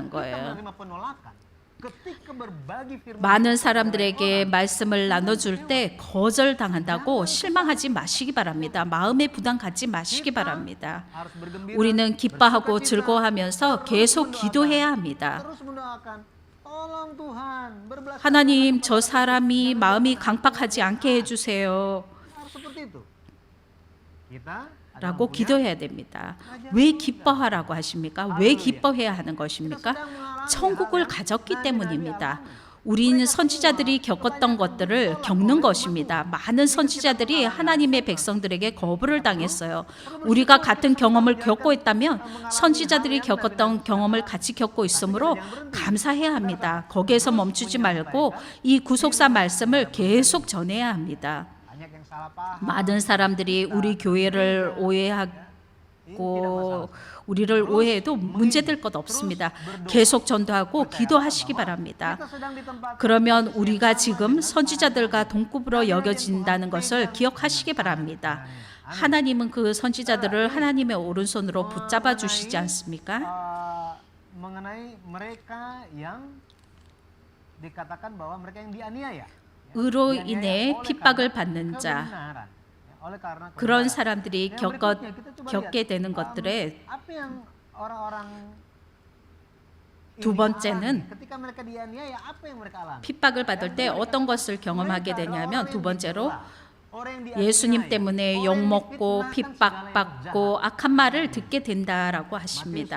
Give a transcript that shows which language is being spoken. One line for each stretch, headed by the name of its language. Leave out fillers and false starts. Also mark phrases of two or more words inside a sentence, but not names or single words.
Indonesian: Kita
Korean: 거예요.
Indonesian: menerima penolakan ketika berbagi firman
Korean: 많은 사람들에게 말씀을 나눠줄 때 거절당한다고 실망하지 마시기 바랍니다. 마음의 부담 갖지 마시기 바랍니다.
Indonesian: harus bergembira
Korean: 우리는 기뻐하고 즐거워하면서 계속 기도해야 합니다.
Indonesian: terus mendoakan tolong Tuhan berbelas
Korean: 하나님, 저 사람이 마음이 강팍하지 않게 해주세요.
Indonesian: harus seperti itu kita
Korean: 라고 기도해야 됩니다. 왜 기뻐하라고 하십니까? 왜 기뻐해야 하는 것입니까? 천국을 가졌기 때문입니다. 우리는 선지자들이 겪었던 것들을 겪는 것입니다. 많은 선지자들이 하나님의 백성들에게 거부를 당했어요. 우리가 같은 경험을 겪고 있다면 선지자들이 겪었던 경험을 같이 겪고 있으므로 감사해야 합니다. 거기에서 멈추지 말고 이 구속사 말씀을 계속 전해야 합니다.
Indonesian: banyak yang salah paham
Korean: 많은 사람들이 우리 교회를 오해하고 믿고 우리를 오해해도 문제될 것 없습니다. 계속 전도하고 기도하시기 바랍니다. 그러면 우리가 지금 선지자들과 동급으로 여겨진다는 것을 기억하시기 바랍니다. 하나님은 그 선지자들을 하나님의 오른손으로 붙잡아 주시지 않습니까?
Indonesian: mengenai mereka yang dikatakan bahwa mereka yang dianiaya.
Korean: 의로 인해 핍박을 받는 자, 그런 사람들이 겪게 되는 것들의 두 번째는 핍박을 받을 때 어떤 것을 경험하게 되냐면 두 번째로 예수님 때문에 욕먹고 핍박받고 악한 말을 듣게 된다라고 하십니다.